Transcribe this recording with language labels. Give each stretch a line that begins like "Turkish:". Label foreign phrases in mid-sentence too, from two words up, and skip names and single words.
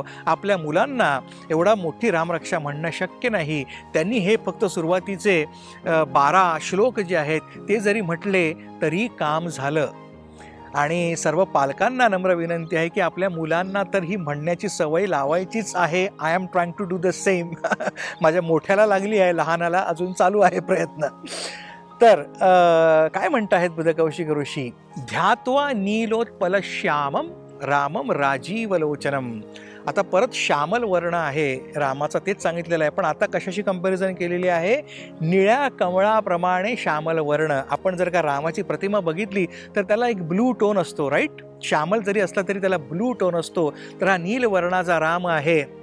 Marathi: आपल्या मुलांना एवढा मोठी रामरक्षा म्हणणं शक्य नाही. त्यांनी हे फक्त सुरुवातीचे 12 श्लोक जे आहेत ते जरी म्हटले तरी काम झालं. आणि सर्व पालकांना नम्र विनंती आहे की आपल्या मुलांना तर ही म्हणण्याची सवय लावायचीच आहे.
English: I am trying to do the same.
Marathi: माझ्या मोठ्याला लागली आहे, लहानाला अजून चालू आहे प्रयत्न. तर काय म्हणत आहेत बुधकौशिक ऋषी?
Sanskrit: ध्यात्वा नीलोत्पलश्यामम रामम राजीवलोचनम.
Marathi: आता परत श्यामल वर्ण आहे रामाचा, तेच सांगितलेलं आहे. पण आता कशाशी कंपॅरिझन केलेली आहे? निळ्या कमळाप्रमाणे श्यामल वर्ण. आपण जर का रामाची प्रतिमा बघितली तर त्याला एक
English: blue tone
Marathi: असतो. राईट? श्यामल जरी असला तरी त्याला
English: blue tone
Marathi: असतो. तर हा नील वर्णाचा राम आहे.